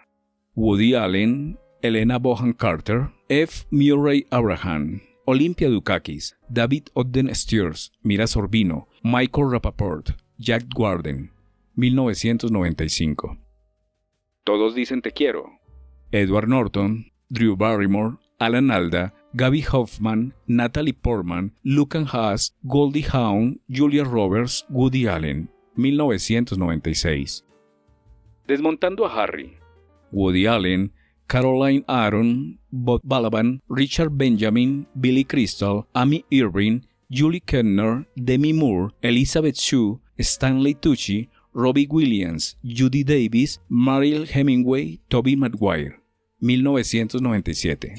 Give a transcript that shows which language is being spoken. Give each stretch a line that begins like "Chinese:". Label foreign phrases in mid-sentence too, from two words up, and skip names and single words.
Spanish: Woody Allen, Helena Bonham Carter, F. Murray Abraham, Olympia Dukakis, David Ogden Stiers, Mira Sorvino, Michael Rapaport, Jack Warden, 1995. Todos dicen te quiero. Edward Norton, Drew Barrymore, Alan Alda, Gaby Hoffman, Natalie Portman, Lucan Haas, Goldie Hawn, Julia Roberts, Woody Allen, 1996. Desmontando a Harry. Woody Allen, Caroline Aaron, Bob Balaban, Richard Benjamin, Billy Crystal, Amy Irving, Julie Kentner, Demi Moore, Elizabeth Shue, Stanley Tucci, Robbie Williams, Judy Davis, Mariel Hemingway, Tobey Maguire, 1997.